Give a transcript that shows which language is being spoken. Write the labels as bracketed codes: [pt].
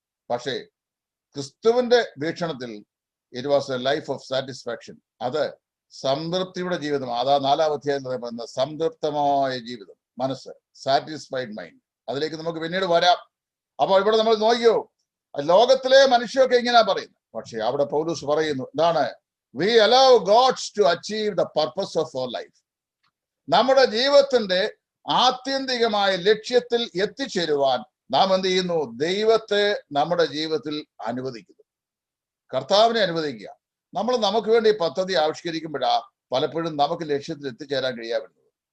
[ml] പക്ഷേ ക്രിസ്തുവിന്റെ വീക്ഷണത്തിൽ [en] it was a life of satisfaction, [ml] അത് സംതൃപ്തിയുടെ ജീവിതമാണ്. അതാ 4-ാം അധ്യായത്തിൽ പറയുന്ന സംതൃപ്തമായ ജീവിതം, മനസ്സ്, സാറ്റിസ്ഫൈഡ് മൈൻഡ്. അതിലേക്ക് നമുക്ക് പിന്നീട് വരാം. അപ്പോൾ ഇവിടെ നമ്മൾ നോക്കിയോ, ലോകത്തിലെ മനുഷ്യരൊക്കെ ഇങ്ങനെ പറയുന്നു. പക്ഷെ അവിടെ പൗലോസ് പറയുന്നു, എന്താണ്? [en] We allow God to achieve the purpose of our life. [ml] നമ്മുടെ ജീവിതത്തിന്റെ ആത്യന്തികമായ ലക്ഷ്യത്തിൽ എത്തിച്ചേരുവാൻ നാം എന്ത് ചെയ്യുന്നു? ദൈവത്തെ നമ്മുടെ ജീവിതത്തിൽ അനുവദിക്കുന്നു, കർത്താവിനെ അനുവദിക്കുക. നമ്മൾ നമുക്ക് വേണ്ടി പദ്ധതി ആവിഷ്കരിക്കുമ്പോഴാ പലപ്പോഴും നമുക്ക് ലക്ഷ്യത്തിൽ എത്തിച്ചേരാൻ കഴിയാവുന്നത്.